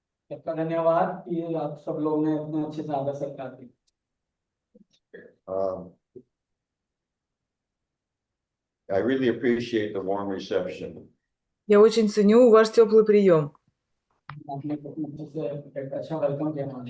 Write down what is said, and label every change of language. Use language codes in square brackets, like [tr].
[hi] धन्यवाद कि आप सब लोग ने इतने अच्छे से आदर सत्कार दी। [en] I really appreciate the warm reception. [ru] Я очень ценю ваш теплый прием. [hi] आपने अच्छे से एक अच्छा वेलकम किया।